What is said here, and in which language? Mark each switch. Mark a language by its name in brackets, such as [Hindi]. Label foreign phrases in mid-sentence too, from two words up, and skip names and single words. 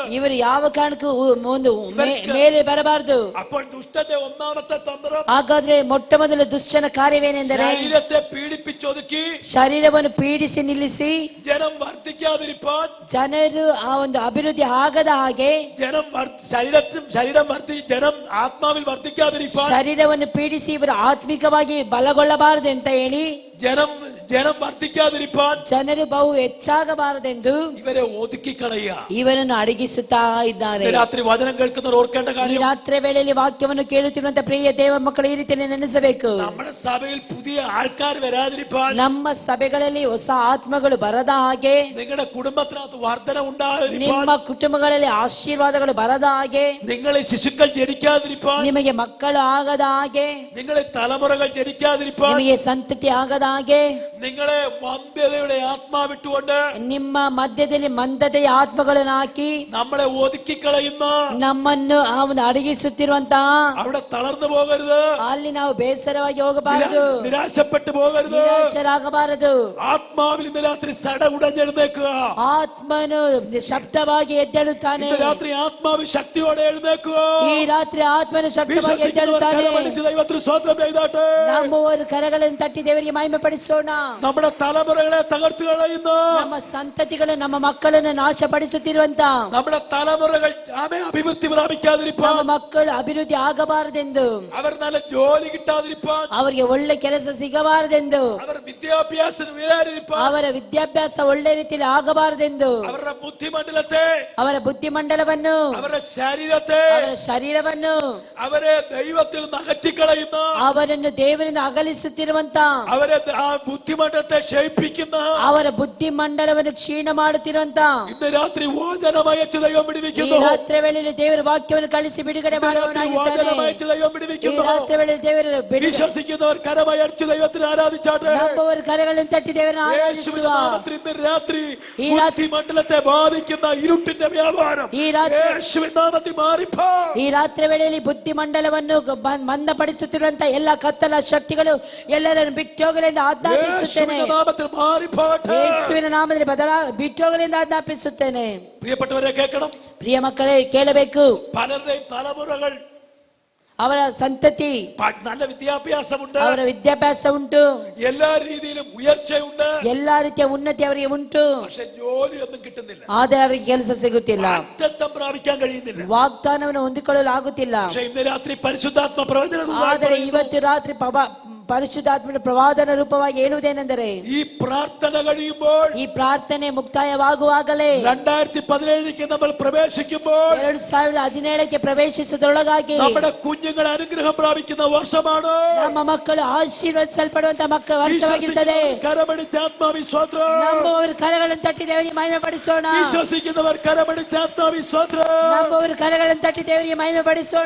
[Kannada] ಇವರು ಯಾವ ಕಾರಣಕ್ಕೂ ಒಂದು ಮೇಲೆ ಬರಬಾರದು. [Malayalam] അപ്പോൾ ദുഷ്ടന്റെ ഒന്നാമത്തെ തന്ത്രം, [Kannada] ಹಾಗಾದ್ರೆ ಮೊಟ್ಟ ಮೊದಲು ದುಷ್ಟನ ಕಾರ್ಯವೇನೆಂದರೆ [Malayalam] ശരീരത്തെ പീഡിപ്പിച്ചൊതുക്കി [Kannada] ಶರೀರವನ್ನು ಪೀಡಿಸಿ ನಿಲ್ಲಿಸಿ [Malayalam] ജനം വർദ്ധിക്കാതിരിപ്പാൻ, [Kannada] ಜನರು ಆ ಒಂದು ಅಭಿವೃದ್ಧಿ ಆಗದ ಹಾಗೆ, [Malayalam] ജനം ആത്മാവിൽ വർദ്ധിക്കാതിരിപ്പാൻ, [Kannada] ಶರೀರವನ್ನು ಪೀಡಿಸಿ ಇವರು ಆತ್ಮಿಕವಾಗಿ ಬಲಗೊಳ್ಳಬಾರದು ಅಂತ ಹೇಳಿ, [Malayalam] ജനം വർദ്ധിക്കാതിരിപ്പാൻ, [Kannada] ಜನರು ಬಹು ಹೆಚ್ಚಾಗಬಾರದೆಂದು [Malayalam] ഇവരെ ഒതുക്കി കളയുക. [Kannada] ಇವರನ್ನು ಅಡಗಿಸುತ್ತಾ ಇದ್ದಾರೆ. [Malayalam] രാത്രി വചനം കേൾക്കുന്നവർ ഓർക്കേണ്ട [Kannada] ಈ [Malayalam] കാര്യം, [Kannada] ರಾತ್ರಿ ವೇಳೆಯಲ್ಲಿ ವಾಕ್ಯವನ್ನು ಕೇಳುತ್ತಿರುವಂತ ಪ್ರಿಯ ದೇವ ಮಕ್ಕಳು ಈ ರೀತಿಯಲ್ಲಿ ನೆನೆಸಬೇಕು. [Malayalam] നമ്മുടെ സഭയിൽ പുതിയ ആൾക്കാർ വരാതിരിപ്പാൻ, [Kannada] ನಮ್ಮ ಸಭೆಗಳಲ್ಲಿ ಹೊಸ ಆತ್ಮಗಳು ಬರದ ಹಾಗೆ, [Malayalam] നിങ്ങളുടെ കുടുംബത്തിനകത്ത് വർധന ഉണ്ടാകാതിരിപ്പാൻ, [Kannada] ನಿಮ್ಮ ಕುಟುಂಬಗಳಲ್ಲಿ ಆಶೀರ್ವಾದಗಳು ಬರದ ಹಾಗೆ, [Malayalam] നിങ്ങളെ ശിശുക്കൾ ജനിക്കാതിരിപ്പാൻ, [Kannada] ನಿಮಗೆ ಮಕ್ಕಳು ಆಗದ ಹಾಗೆ, [Malayalam] നിങ്ങളെ തലമുറകൾ ജനിക്കാതിരിപ്പാൻ, [Kannada] ನಿಮಗೆ ಸಂತತಿ ಆಗದ ಹಾಗೆ, [Malayalam] നിങ്ങളെ മന്ദതയുടെ ആത്മാവിട്ടുകൊണ്ട് [Kannada] ನಿಮ್ಮ ಮಧ್ಯದಲ್ಲಿ ಮಂದತೆಯ ಆತ್ಮಗಳನ್ನು ಹಾಕಿ [Malayalam] നമ്മളെ ഒതുക്കി കളയുന്ന, [Kannada] ನಮ್ಮನ್ನು ಆ ಒಂದು ಅಡಗಿಸುತ್ತಿರುವಂತಹ [Malayalam] അവിടെ തളർന്നു പോകരുത്, [Kannada] ಅಲ್ಲಿ ನಾವು ಬೇಸರವಾಗಿ ಹೋಗಬಾರದು, [Malayalam] നിരാശപ്പെട്ടു പോകരുത്. [Kannada] ನಿರಾಶರಾಗಬಾರದು. [Malayalam] ആത്മാവിൽ ഇന്ന് രാത്രി സട ഉടഞ്ഞെഴുന്നേക്കുക. [Kannada] ಆತ್ಮನು ಶಬ್ದವಾಗಿ ಎದ್ದೇಳುತ್ತಾನೆ. [Malayalam] ഇന്ന് രാത്രി ആത്മാവ് ശക്തിയോടെ എഴുന്നേക്കുക. [Kannada] ಈ ರಾತ್ರಿ ಆತ್ಮನು ಶಬ್ದವಾಗಿ ಎದ್ದೇಳುತ್ತಾನೆ. [Malayalam] ദൈവത്തിന് സ്തോത്രം ചെയ്താട്ടെ. [Kannada] ನಂಬುವವರು ಕರಗಳನ್ನು ತಟ್ಟಿ ದೇವರಿಗೆ ಮಹಿಮೆ ಪಡಿಸೋಣ. [Malayalam] നമ്മുടെ തലമുറകളെ തകർത്തു കളയുന്ന, [Kannada] ನಮ್ಮ ಸಂತತಿಗಳು ನಮ್ಮ ಮಕ್ಕಳನ್ನು ನಾಶಪಡಿಸುತ್ತಿರುವಂತ, [Malayalam] നമ്മുടെ തലമുറകൾ അഭിവൃദ്ധി പ്രാപിക്കാതിരിപ്പാൻ, [Kannada] ನಮ್ಮ ಮಕ್ಕಳು ಅಭಿವೃದ್ಧಿ ಆಗಬಾರದೆಂದು, [Malayalam] അവർ നല്ല ജോലി കിട്ടാതിരിപ്പാൻ, [Kannada] ಅವರಿಗೆ ಒಳ್ಳೆ ಕೆಲಸ ಸಿಗಬಾರದೆಂದು, [Malayalam] അവർ വിദ്യാഭ്യാസം ഉയരാതിരിപ്പാൻ, [Kannada] ಅವರ ವಿದ್ಯಾಭ್ಯಾಸ ಒಳ್ಳೆ ರೀತಿಯಲ್ಲಿ ಆಗಬಾರದೆಂದು, [Malayalam] അവരുടെ ബുദ്ധിമണ്ഡലത്തെ, [Kannada] ಅವರ ಬುದ್ಧಿಮಂಡಲವನ್ನು, [Malayalam] അവരുടെ ശരീരത്തെ, [Kannada] ಅವರ ಶರೀರವನ್ನು, [Malayalam] അവരെ ദൈവത്തിൽ നിന്ന് അകറ്റിക്കളയുന്ന, [Kannada] ಅವರನ್ನು ದೇವರಿಂದ ಅಗಲಿಸುತ್ತಿರುವಂತ, [Malayalam] അവരെ ആ ബുദ്ധിമണ്ഡലത്തെ ക്ഷയിപ്പിക്കുന്ന, [Kannada] ಅವರ ಬುದ್ಧಿಮಂಡಲವನ್ನು ಕ್ಷೀಣ ಮಾಡುತ್ತಿರುವಂತ, [Malayalam] ഇന്ന് രാത്രി വചനമയച്ച് ദൈവം [Kannada] ಈ [Malayalam] വിടുവിക്കുന്നു. [Kannada] ರಾತ್ರಿ ವೇಳೆಯಲ್ಲಿ ದೇವರ ವಾಕ್ಯವನ್ನು ಕಳಿಸಿ ಬಿಡುಗಡೆ ಮಾಡುವವನಾಗಿದ್ದಾನೆ. [Malayalam] വചനമയച്ച് ദൈവം [Kannada] ಈ [Malayalam] വിടുവിക്കുന്നു. [Kannada] ರಾತ್ರಿ ವೇಳೆಯಲ್ಲಿ ದೇವರ [Malayalam] വിശ്വസിക്കുന്നവർ കരമയച്ച് ദൈവത്തിന് ആരാധിച്ചാട്ടെ. [Kannada] ನಂಬುವವರು കരಗಳನ್ನು തട്ടി ದೇವರನ್ನು [Malayalam] യേശുവിന്റെ [Kannada] ಆರಾಧಿಸುವ. [Malayalam] നാമത്തിൽ ഇന്ന് രാത്രി ഈ രാത്രി ബുദ്ധിമണ്ഡലത്തെ ബാധിക്കുന്ന ഇരുട്ടിന്റെ വ്യാപാരം ഈ രാത്രി യേശുവിന്റെ നാമത്തിൽ മാറിപ്പോ. [Kannada] ಈ ರಾತ್ರಿ ವೇಳೆಯಲ್ಲಿ ಬುದ್ಧಿಮಂಡಲವನ್ನು ಮಂದಪಡಿಸುತ್ತಿರುವಂತ ಎಲ್ಲ ಕತ್ತಲ ಶಕ್ತಿಗಳು ಎಲ್ಲರನ್ನು ಬಿಟ್ಟೋಗಲೆಂದು ಆಜ್ಞಾಪಿಸುತ್ತೇನೆ. [Malayalam] യേശുവിന്റെ നാമത്തിൽ മാറിപ്പോട്ടെ. [Kannada] ಯೇಸುವಿನ ನಾಮದಲ್ಲಿ ಬಿಟ್ಟೋಗಲೆಂದು ಆಜ್ಞಾಪಿಸುತ್ತೇನೆ. [Malayalam] പ്രിയപ്പെട്ടവരെ കേൾക്കണം. [Kannada] ಪ್ರಿಯ ಮಕ್ಕಳೇ ಕೇಳಬೇಕು. [Malayalam] പലരുടെയും തലമുറകൾ [Kannada] ಅವರ ಸಂತತಿ [Malayalam] നല്ല വിദ്യാഭ്യാസമുണ്ട്, [Kannada] ಅವರ ವಿದ್ಯಾಭ್ಯಾಸ ಉಂಟು, [Malayalam] എല്ലാ രീതിയിലും ഉയർച്ചയുണ്ട്, [Kannada] ಎಲ್ಲಾ ರೀತಿಯ ಉನ್ನತಿ ಅವರಿಗೆ ಉಂಟು. [Malayalam] പക്ഷെ ജോലിയൊന്നും കിട്ടുന്നില്ല, [Kannada] ಆದರೆ ಅವರಿಗೆ ಕೆಲಸ ಸಿಗುತ್ತಿಲ್ಲ, [Malayalam] വാഗ്ദത്തം പ്രാപിക്കാൻ കഴിയുന്നില്ല. [Kannada] ವಾಗ್ದಾನವನ್ನು ಹೊಂದಿಕೊಳ್ಳಲು ಆಗುತ್ತಿಲ್ಲ. [Malayalam] പക്ഷെ ഇന്ന് രാത്രി പരിശുദ്ധാത്മ പ്രവചനം [Kannada] ಆದರೆ ಇವತ್ತು ರಾತ್ರಿ ಪರಿಶುದ್ಧಾತ್ಮನ ಪ್ರವಾದನ ರೂಪವಾಗಿ ಹೇಳುವುದೇನೆಂದರೆ, [Malayalam] ഈ പ്രാർത്ഥന കഴിയുമ്പോൾ, [Kannada] ಈ ಪ್ರಾರ್ಥನೆ ಮುಕ್ತಾಯವಾಗುವಾಗಲೇ [Malayalam] 2017 നമ്മൾ പ്രവേശിക്കുമ്പോൾ [Kannada] 2017 ಪ್ರವೇಶಿಸುವುದರೊಳಗಾಗಿ [Malayalam] നമ്മുടെ കുഞ്ഞുങ്ങൾ അനുഗ്രഹം പ്രാപിക്കുന്ന വർഷമാണ്. [Kannada] ನಮ್ಮ ಮಕ್ಕಳು ಆಶೀರ್ವದಿಸಲ್ಪಡುವಂತ ವರ್ಷವಾಗಿರ್ತದೆ. [Malayalam] കരമടിച്ച് ആത്മാവിശ്വാസം, [Kannada] ನಂಬುವವರು ಕರಗಳನ್ನು ತಟ್ಟಿ ದೇವರಿಗೆ ಮಹಿಮೆ ಪಡಿಸೋಣ. [Malayalam] വിശ്വസിക്കുന്നവർ കരമടിച്ച് ആത്മാവിശ്വാസം, [Kannada] ನಂಬುವವರು ಕರಗಳನ್ನು ತಟ್ಟಿ ದೇವರಿಗೆ ಮಹಿಮೆ ಪಡಿಸೋಣ.